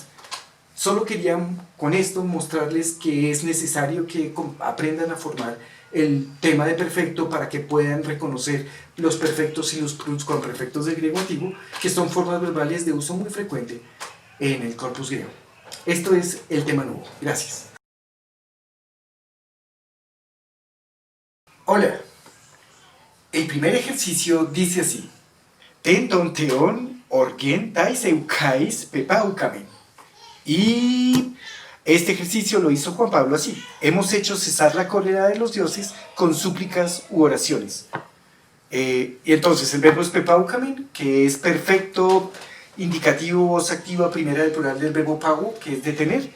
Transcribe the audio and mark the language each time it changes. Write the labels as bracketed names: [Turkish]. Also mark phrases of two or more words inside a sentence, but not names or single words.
[Spanish] Solo quería con esto mostrarles que es necesario que aprendan a formar el tema de perfecto para que puedan reconocer los perfectos y los pluscuamperfectos del griego antiguo, que son formas verbales de uso muy frecuente en el corpus griego. Esto es el tema nuevo. Gracias. Hola. El primer ejercicio dice así: [Greek] τὴν τῶν θεῶν ὀργὴν ταῖς εὐχαῖς πεπαύκαμεν. [Spanish] Y este ejercicio lo hizo Juan Pablo así: hemos hecho cesar la cólera de los dioses con súplicas u oraciones. Y entonces el verbo es pepaucamen, que es perfecto indicativo voz activa primera del plural del verbo pago, que es detener.